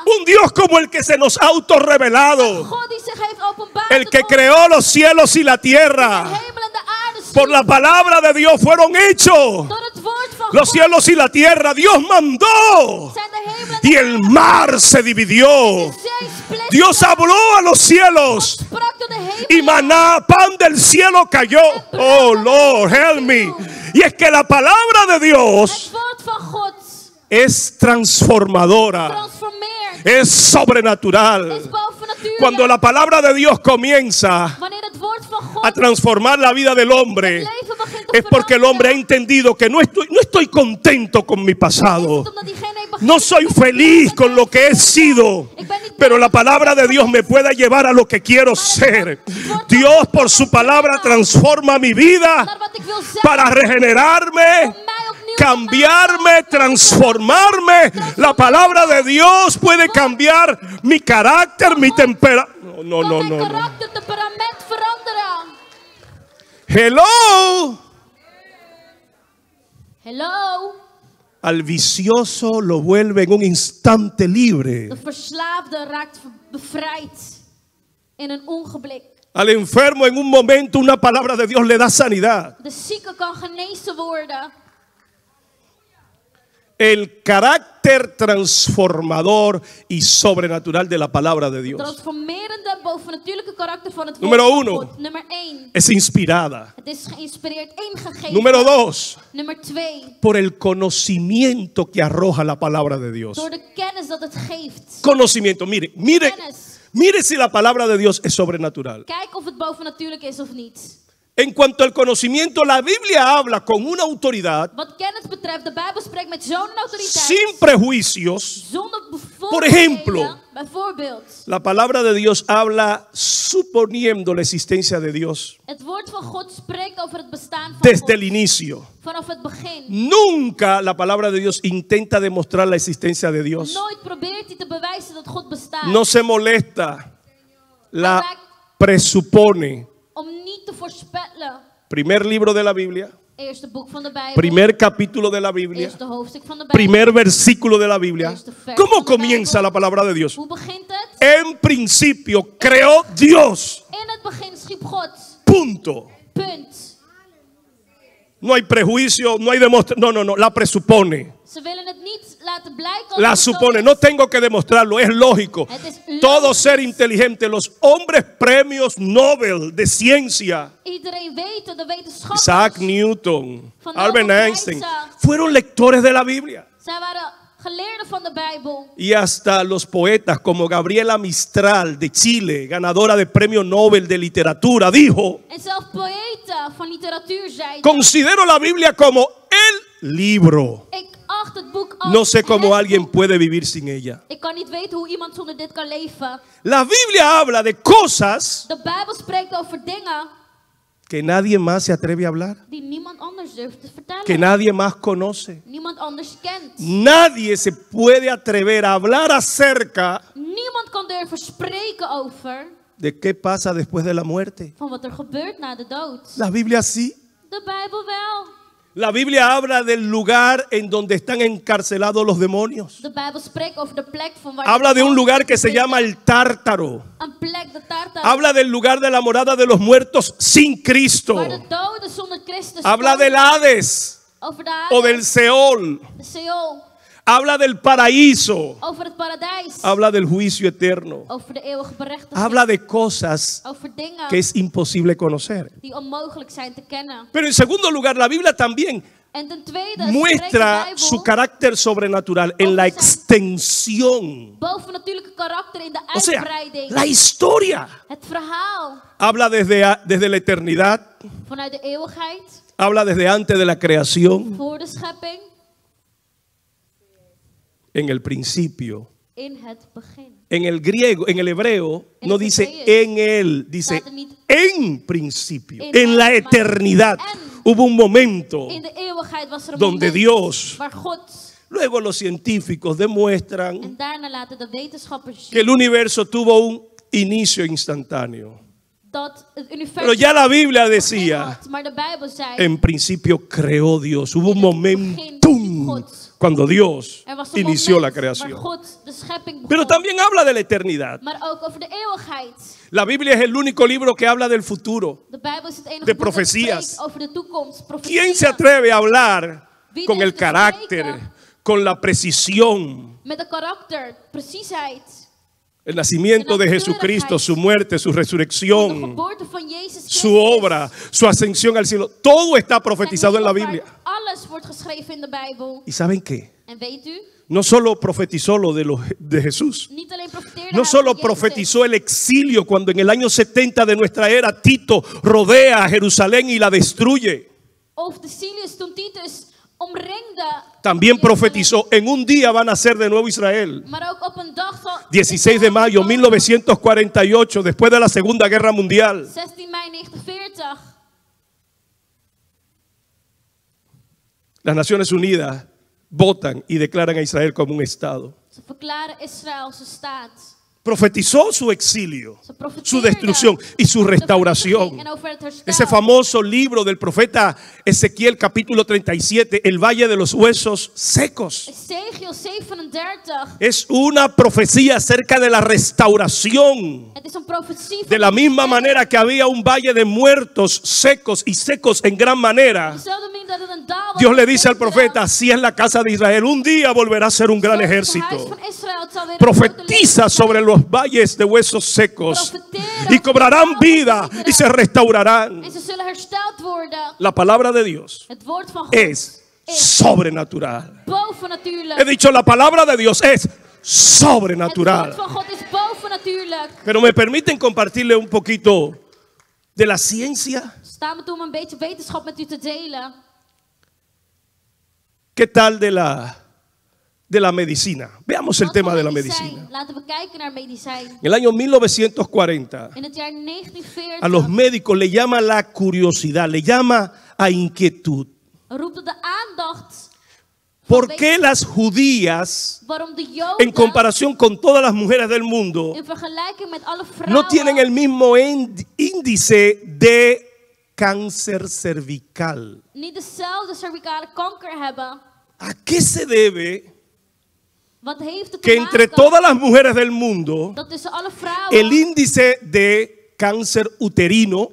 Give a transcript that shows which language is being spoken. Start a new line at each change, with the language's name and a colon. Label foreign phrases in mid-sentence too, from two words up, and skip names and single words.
Spanish: un Dios como el que se nos ha autorrevelado.
Dutch: God die zich heeft openbaard.
Spanish: El que
Dutch: tot ons.
Spanish: creó los cielos y la
Dutch: De
Spanish: tierra.
Dutch: hemel en de aarde
Spanish: Por la palabra de Dios fueron hechos
Dutch: door het woord van
Spanish: los
Dutch: God
Spanish: cielos y la tierra. Dios mandó
Dutch: zijn de hemel en
Spanish: y
Dutch: de
Spanish: el mar se dividió.
Dutch: zee splitsen.
Spanish: Dios habló a los cielos
Dutch: Sprak door de hemel.
Spanish: y maná, pan del cielo cayó.
English: Oh Lord, help me.
Spanish: Y es que la palabra de
Dutch: Het
Spanish: Dios
Dutch: woord van God
Spanish: es transformadora,
Dutch: transformeert.
Spanish: es sobrenatural.
Dutch: Is bovennatuurlijk.
Spanish: Cuando la palabra de Dios comienza
Dutch: Wanneer het woord van God
Spanish: a transformar la vida del hombre,
Dutch: het leven begint te
Spanish: es porque el hombre ha
Dutch: veranderen,
Spanish: entendido que no estoy contento con mi
Dutch: is
Spanish: pasado.
Dutch: het omdat diegene begint
Spanish: No soy feliz con lo que he sido, pero la palabra de Dios me puede llevar a lo que quiero ser. Dios por su palabra transforma mi vida
Dutch: naar wat ik wil zijn.
Spanish: para regenerarme,
Dutch: Om mij opnieuw te
Spanish: cambiarme, transformarme. La palabra de Dios puede cambiar mi carácter, mi temperamento. No,
Dutch: maken.
Spanish: no,
Dutch: Kan
Spanish: no,
Dutch: mijn
Spanish: no.
Dutch: karakter, temperament veranderen.
English: Hello. Hello.
Spanish: Al vicioso lo vuelve en un instante libre.
Dutch: De verslaafde raakt bevrijd in een ogenblik.
Spanish: Al enfermo en un momento una palabra de Dios le da sanidad.
Dutch: De zieke kan genezen worden.
Spanish: El carácter transformador y sobrenatural de la palabra de Dios
Dutch: Transformerende bovennatuurlijke karakter van het woord
Spanish: Número
Dutch: van
Spanish: uno.
Dutch: God. Nummer 1.
Spanish: es inspirada.
Dutch: Het is geïnspireerd, ingegeven.
Spanish: Número 2,
Dutch: Nummer 2.
Spanish: por el conocimiento que arroja la palabra de Dios.
Dutch: Door de kennis dat het geeft.
Spanish: Conocimiento, mire,
Dutch: Kennis.
Spanish: mire si la palabra de Dios es sobrenatural.
Dutch: Kijk of het bovennatuurlijk is of niet.
Spanish: En cuanto al conocimiento, la Biblia habla con una autoridad,
Dutch: Wat kennis betreft, de Bijbel spreekt met zo'n autoriteit.
Spanish: sin prejuicios.
Dutch: Zonder
Spanish: Por ejemplo,
Dutch: bijvoorbeeld,
Spanish: La palabra de Dios habla suponiendo la existencia de Dios
Dutch: het woord van God spreekt over het bestaan van
Spanish: desde
Dutch: God.
Spanish: el inicio.
Dutch: Vanaf het begin.
Spanish: Nunca la palabra de Dios intenta demostrar la existencia de Dios.
Dutch: Nooit probeert hij te bewijzen dat God bestaat.
Spanish: No se molesta, la presupone.
Dutch: Om niet te voorspellen.
Spanish: Primer libro de la Biblia,
Dutch: Eerste boek van de Bijbel.
Spanish: primer capítulo de la Biblia,
Dutch: Eerste hoofdstuk van de Bijbel.
Spanish: primer versículo de la Biblia.
Dutch: Eerste vers
Spanish: ¿Cómo
Dutch: van de
Spanish: comienza
Dutch: Bijbel.
Spanish: la palabra de Dios?
Dutch: Hoe begint het?
Spanish: En principio creó Dios.
Dutch: In het begin schiep God.
Spanish: Punto.
Dutch: Punt.
Spanish: No hay prejuicio, no hay demostración. No, la presupone.
Dutch: Ze willen het niet laten blijken.
Spanish: La
Dutch: alsof het zo
Spanish: supone,
Dutch: is.
Spanish: no tengo que demostrarlo, es lógico.
Dutch: Het is logisch.
Spanish: Todo ser inteligente, los hombres premios Nobel de ciencia,
Dutch: Iedereen weet het, de wetenschappers.
Spanish: Isaac Newton,
Dutch: Van
Spanish: Albert
Dutch: Nobel
Spanish: Einstein,
Dutch: prijzen.
Spanish: fueron lectores de la Biblia.
Dutch: Zij waren geleerden van de Bijbel.
Spanish: Y hasta los poetas como Gabriela Mistral de Chile, ganadora de premio Nobel de literatura, dijo:
Dutch: En zelfs poëten van literatuur zeiden:
Spanish: considero la Biblia como el libro.
Dutch: ik acht het boek als
Spanish: No sé cómo
Dutch: het
Spanish: alguien
Dutch: boek.
Spanish: puede vivir sin ella.
Dutch: Ik kan niet weten hoe iemand zonder dit kan leven.
Spanish: La Biblia habla de cosas
Dutch: De Bijbel spreekt over dingen
Spanish: que nadie más se atreve a hablar,
Dutch: die niemand anders durft te vertellen.
Spanish: que nadie más conoce.
Dutch: Niemand anders kent.
Spanish: Nadie se puede atrever a hablar acerca
Dutch: Niemand kan durven spreken over
Spanish: de qué pasa después de la muerte.
Dutch: van wat er gebeurt na de dood.
Spanish: La Biblia sí.
Dutch: De Bijbel wel.
Spanish: La Biblia habla del lugar en donde están encarcelados los demonios.
Dutch: De Bijbel spreekt over de plek van waar
Spanish: Habla de un lugar que se
Dutch: zitten.
Spanish: llama el Tártaro.
Dutch: Een plek, de Tartar.
Spanish: Habla del lugar de la morada de los muertos sin Cristo.
Dutch: Waar de doden zonder Christus
Spanish: Habla
Dutch: komen.
Spanish: del Hades
Dutch: Over de
Spanish: o
Dutch: Hades,
Spanish: del Seol.
Dutch: de Seol.
Spanish: Habla del paraíso.
Dutch: Over het paradijs.
Spanish: Habla del juicio eterno.
Dutch: Over de eeuwige berechtiging.
Spanish: Habla de cosas
Dutch: Over dingen
Spanish: que es imposible conocer.
Dutch: die onmogelijk zijn te kennen.
Spanish: Pero en segundo lugar, la Biblia también
Dutch: En ten tweede spreekt de
Spanish: muestra
Dutch: Bijbel
Spanish: su carácter sobrenatural en la extensión.
Dutch: bovennatuurlijke karakter in de
Spanish: O sea,
Dutch: uitbreiding.
Spanish: la historia.
Dutch: Het verhaal
Spanish: Habla desde la eternidad
Dutch: vanuit de eeuwigheid
Spanish: Habla desde antes de la creación,
Dutch: Voor de schepping,
Spanish: en el principio.
Dutch: in het begin.
Spanish: En el griego, en el hebreo,
Dutch: En
Spanish: no el dice
Dutch: hebreeuws
Spanish: en él, dice
Dutch: staat er niet
Spanish: en principio.
Dutch: in
Spanish: En la
Dutch: het, maar
Spanish: eternidad
Dutch: en.
Spanish: hubo un momento
Dutch: In de eeuwigheid was er een
Spanish: donde
Dutch: moment
Spanish: Dios,
Dutch: waar God,
Spanish: luego los científicos demuestran
Dutch: en daarna laten de wetenschappers
Spanish: que el
Dutch: zien
Spanish: universo tuvo un inicio instantáneo.
Dutch: dat het universum
Spanish: Pero ya la Biblia
Dutch: begin
Spanish: decía,
Dutch: had, maar de Bijbel zei,
Spanish: en principio creó Dios. Hubo un
Dutch: in het begin
Spanish: momentum
Dutch: God.
Spanish: cuando Dios
Dutch: Er was een
Spanish: inició la
Dutch: moment waar
Spanish: creación.
Dutch: God de schepping begon.
Spanish: Pero también habla de la eternidad.
Dutch: Maar ook over de eeuwigheid.
Spanish: La Biblia es el único libro que habla del futuro.
Dutch: De Bijbel is het enige
Spanish: De
Dutch: boek dat
Spanish: profecías.
Dutch: spreekt over de toekomst.
Spanish: ¿Quién se
Dutch: Profetieën.
Spanish: atreve a hablar
Dutch: Wie
Spanish: con el
Dutch: durft te
Spanish: carácter,
Dutch: spreken
Spanish: con la precisión?
Dutch: Met de karakter, preciesheid.
Spanish: El nacimiento de Jesucristo, su muerte, su
Dutch: De
Spanish: resurrección,
Dutch: geboorte van Jezus Christus.
Spanish: su obra, su ascensión al cielo. Todo está
Dutch: Zijn
Spanish: profetizado en la
Dutch: hemelvaart,
Spanish: Biblia.
Dutch: Alles wordt geschreven in de Bijbel.
Spanish: ¿Y saben qué?
Dutch: En weet u,
Spanish: No solo profetizó lo de Jesús.
Dutch: niet alleen profeteerde
Spanish: No
Dutch: hij
Spanish: solo
Dutch: van Jezus.
Spanish: profetizó el exilio cuando en el año 70 de nuestra era Tito rodea a Jerusalén y la destruye.
Dutch: Of de Silius toen Titus omringde.
Spanish: También
Dutch: Jeruzalem.
Spanish: profetizó, en un día van a ser de nuevo Israel.
Dutch: Maar ook op een dag van
Spanish: 16 de mayo 1948, después de la Segunda Guerra Mundial.
Dutch: 16 mei 1940.
Spanish: Las Naciones Unidas votan y declaran a Israel como un Estado.
Dutch: Ze verklaren Israël zijn staat.
Spanish: Profetizó su exilio,
Dutch: Ze profeteerde
Spanish: su destrucción y su
Dutch: over de
Spanish: restauración.
Dutch: vernietiging en over het herstel.
Spanish: Ese famoso libro del profeta Ezequiel, capítulo 37, el Valle de los Huesos Secos.
Dutch: Ezekiel 37.
Spanish: Es una profecía acerca de la restauración.
Dutch: Het is een profetie van
Spanish: De la misma manera que había un valle de muertos secos y secos en gran manera,
Dutch: dezelfde manier dat het een daal was
Spanish: Dios le
Dutch: van
Spanish: dice al
Dutch: Israël.
Spanish: profeta, así es la casa de Israel, un día volverá a ser un gran
Dutch: Zo is het
Spanish: ejército.
Dutch: huis van Israël, het zal weer een
Spanish: Profetiza
Dutch: grote
Spanish: sobre los valles de huesos secos
Dutch: Profeteren
Spanish: y cobrarán vida y se restaurarán.
Dutch: en ze zullen hersteld worden.
Spanish: La palabra de Dios
Dutch: Het woord van God
Spanish: es sobrenatural. He
Dutch: bovennatuurlijk.
Spanish: dicho, la palabra de Dios es
Dutch: Het woord
Spanish: sobrenatural.
Dutch: van God is bovennatuurlijk.
Spanish: Pero me permiten compartirle un poquito de la ciencia.
Dutch: Sta me toe om een beetje wetenschap met u te delen.
Spanish: ¿Qué tal de la medicina? Veamos el
Dutch: Wat
Spanish: tema
Dutch: van
Spanish: de la
Dutch: medicijn?
Spanish: medicina.
Dutch: Laten we kijken naar medicijn.
Spanish: En el año 1940,
Dutch: In het jaar 1940
Spanish: a los médicos le llama la curiosidad, le llama a inquietud.
Dutch: roept het de aandacht
Spanish: ¿Por qué las judías,
Dutch: waarom de
Spanish: en
Dutch: Joden
Spanish: comparación con todas las mujeres del mundo,
Dutch: in vergelijking met alle vrouwen
Spanish: no tienen el mismo índice de cáncer cervical?
Dutch: niet dezelfde cervicale kanker hebben?
Spanish: ¿A qué se debe
Dutch: Wat heeft het
Spanish: que
Dutch: te
Spanish: entre
Dutch: maken
Spanish: todas las mujeres del mundo
Dutch: dat tussen alle vrouwen
Spanish: el índice de cáncer uterino